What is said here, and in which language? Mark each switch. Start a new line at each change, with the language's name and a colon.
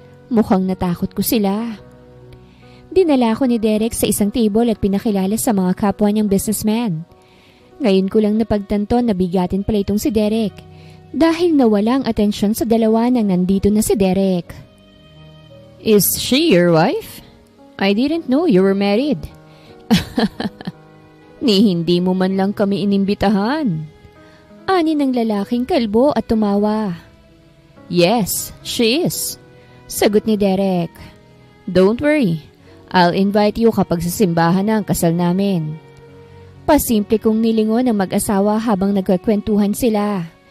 Filipino: Mukhang natakot ko sila. Dinala ko ni Derek sa isang table at pinakilala sa mga kapwa niyang businessman. Ngayon ko lang napagtanto na bigatin pala itong si Derek dahil nawala ang atensyon sa dalawa nang nandito na si Derek.
English: Is she your wife? I didn't know you were married.
Filipino: Ni hindi mo man lang kami inimbitahan. Ani ng lalaking kalbo at tumawa.
English: Yes, she is.
Filipino: Sagot ni Derek.
English: Don't worry, I'll invite you
Filipino: kapag sa simbahan na ang kasal namin. Pasimple kong nilingon ang mag-asawa habang nagkakwentuhan sila.